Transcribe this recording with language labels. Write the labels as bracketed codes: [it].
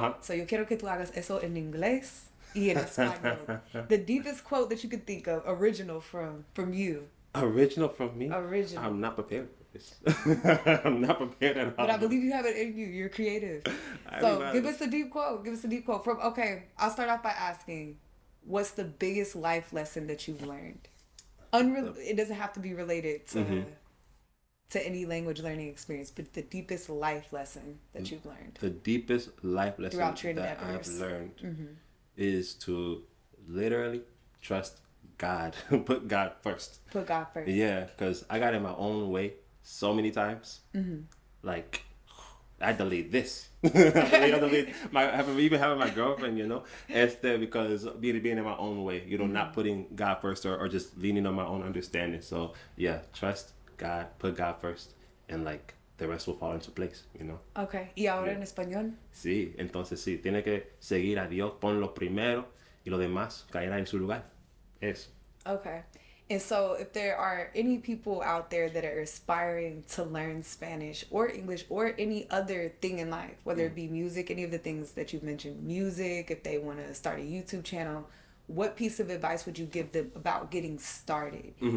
[es] So yo quiero que tú hagas eso en inglés y en español. [en] The deepest quote that you could think of, original from you. Original from me? Original. I'm not prepared for this. I'm not prepared at all. But I believe you have it in you. You're creative. So give us a deep quote. I'll start off by asking, what's the biggest life lesson that you've learned? It doesn't have to be related to to any language learning experience, but the deepest life lesson that you've learned The deepest life lesson throughout your that I've endeavors. learned is to literally trust God. Put God first. Put God first. Yeah, because I got in my own way so many times. Like, I delayed this. I delayed even having my girlfriend, you know, because being in my own way, you know, not putting God first or just leaning on my own understanding. So yeah, trust God, put God first, and like the rest will fall into place, you know. [es] Okay. ¿Y ahora en español? Sí, entonces sí, tiene que seguir a Dios, ponlo primero y lo demás caerá en su lugar. Eso. [en] Okay. And so if there are any people out there that are aspiring to learn Spanish or English or any other thing in life, whether it be music, any of the things that you've mentioned, music, if they want to start a YouTube channel, what piece of advice would you give them about getting started?